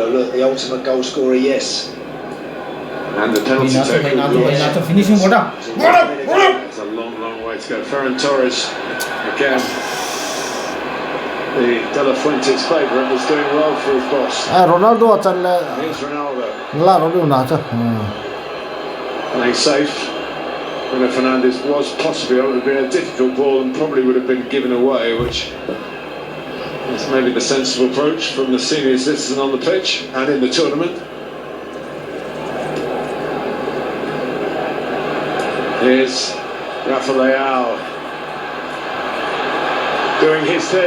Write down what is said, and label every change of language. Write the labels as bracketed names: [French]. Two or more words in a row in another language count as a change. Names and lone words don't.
[English] Look, the ultimate goal scorer, yes. And the penalty taker. Renato finishing what up? It's a long, long way to go. Ferran Torres again. The De La Fuente's favourite was doing well for his boss. Ronaldo acan le Here's Ronaldo. la Ronaldo na cha. Playing safe. Bruno Fernandes was possibly, it would have been a difficult ball and probably would have been given away, which is maybe the sensible approach from the senior citizen on the pitch and in the tournament. Here's Rafael doing his thing.